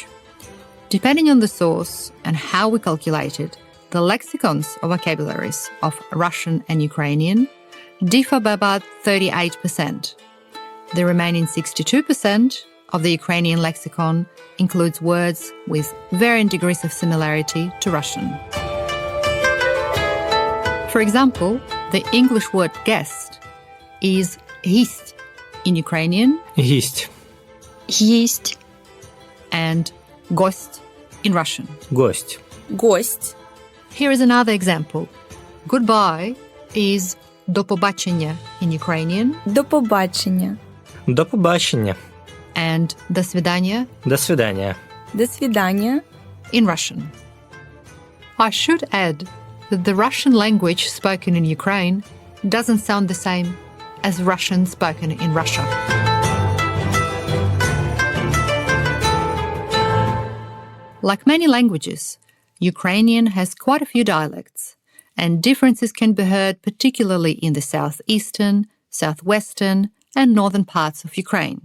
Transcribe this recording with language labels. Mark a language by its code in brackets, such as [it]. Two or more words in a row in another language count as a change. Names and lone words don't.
[en] Depending on the source and how we calculate it, the lexicons or vocabularies of Russian and Ukrainian differ by about 38%. The remaining 62% of the Ukrainian lexicon includes words with varying degrees of similarity to Russian. For example, the English word guest is гість in Ukrainian, [uk] гість, гість, [en] and гость in Russian. [ru] Гость. Гость. [en] Here is another example. Goodbye is [uk] до побачення [en] in Ukrainian. [uk] До побачення. До побачення. [ru] And до свидания. До свидання. До свидання. [en] In Russian. I should add that the Russian language spoken in Ukraine doesn't sound the same as Russian spoken in Russia. Like many languages, Ukrainian has quite a few dialects, and differences can be heard particularly in the southeastern, southwestern, and northern parts of Ukraine.